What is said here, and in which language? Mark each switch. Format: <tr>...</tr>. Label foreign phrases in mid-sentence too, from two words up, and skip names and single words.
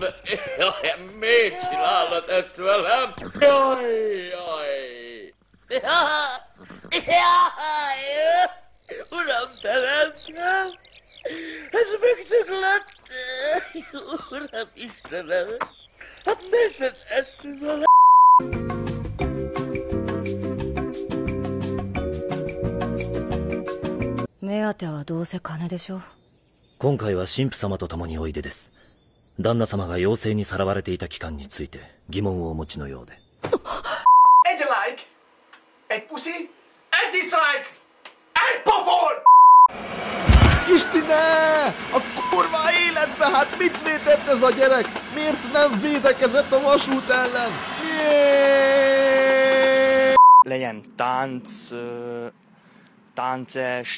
<hu>Jaj, miért csinálod ezt velem? Jaj! Uram, ez megdöglött! Uram Istenem! Hát nézd ezt vele!</hu> <ja>今回は神父様と共においでです。旦那様が妖精にさらわれていた期間について疑問をお持ちのようで。</ja> <hu>Egy like, egy puszi, egy dislike, egy pofon! Istine! A kurva életbe! Hát mit védett ez a gyerek? Miért nem védekezett a vasút ellen? Legyen táncest.</hu>